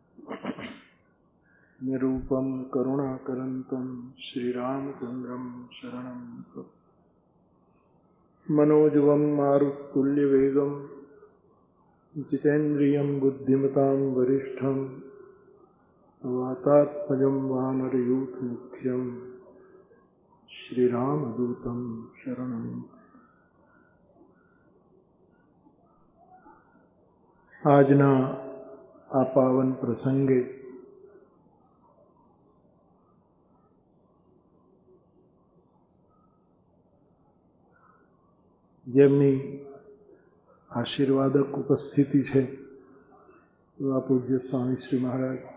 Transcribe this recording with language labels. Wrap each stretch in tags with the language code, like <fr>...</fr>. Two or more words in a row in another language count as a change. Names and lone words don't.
<sa>निरूपं करुणाकरन्तं श्रीरामचन्द्रं शरणं मनोजवं मारुततुल्यवेगं जितेन्द्रियं बुद्धिमतां वरिष्ठं वातात्मजं वानरयूथमुख्यं श्रीरामदूतं शरणं।</sa> <gu>આજના આ પાવન પ્રસંગે જેમની આશીર્વાદક ઉપસ્થિતિ છે એવા પૂજ્ય સ્વામી શ્રી મહારાજ,</gu>